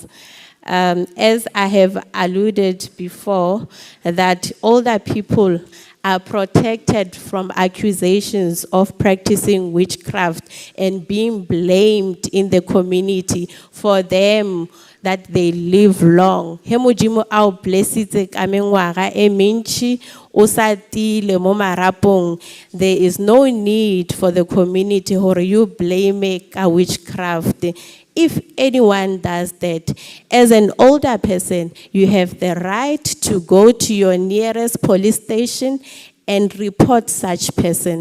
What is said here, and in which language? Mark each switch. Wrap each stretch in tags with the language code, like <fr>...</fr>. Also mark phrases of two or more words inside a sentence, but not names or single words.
<en>As I have alluded before, that older people are protected from accusations of practicing witchcraft and being blamed in the community for them that they live long.</en> <tn>He Modimo a o blessitse ka mengwaga e mentši, o sa tiile mo marapong.</tn> <en>There is no need for the community or you blame ka witchcraft. If anyone does that, as an older person, you have the right to go to your nearest police station and report such person.</en>